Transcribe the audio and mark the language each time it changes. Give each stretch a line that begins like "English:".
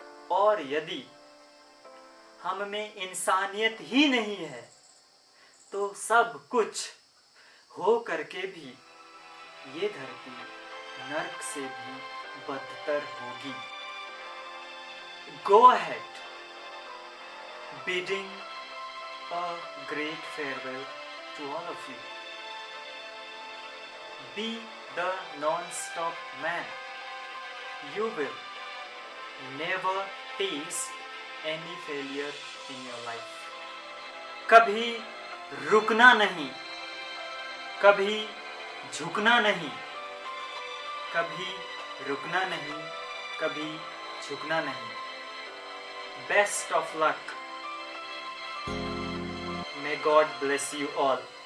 Hindi: और यदि हम में इंसानियत ही नहीं है तो सब कुछ हो करके भी ये धरती नर्क से भी बदतर होगी।
English: Go ahead, bidding a great farewell to all of you. Be the non-stop man. You will never taste any failure in your life.
Hindi: कभी रुकना नहीं, कभी झुकना नहीं, कभी रुकना नहीं, कभी झुकना नहीं।
English: Best of luck. May God bless you all.